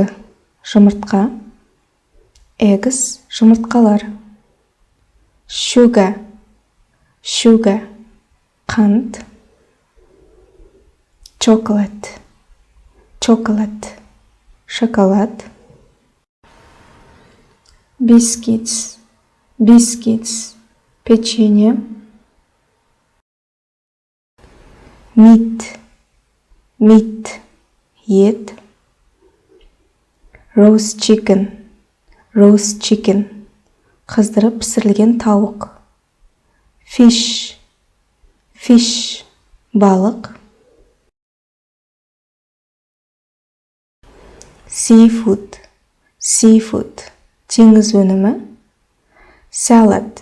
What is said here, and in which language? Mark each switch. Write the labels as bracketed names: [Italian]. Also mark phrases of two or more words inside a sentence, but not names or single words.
[Kazakh] Жұмыртқа. Eggs. Жұмыртқалар. Sugar. [English] Sugar. Қант. Chocolate. Chocolate. [Kazakh] Шоколад. [English] Biscuits. Biscuits. Печенье. Meat. Meat. Ет. Roast chicken. Roast chicken. [Kazakh] Қыздырып пісірілген тауық. [English] Fish. Fish. [Kazakh] Балық. [English] Seafood. Seafood. [Kazakh] Теңіз өнімі. Salad.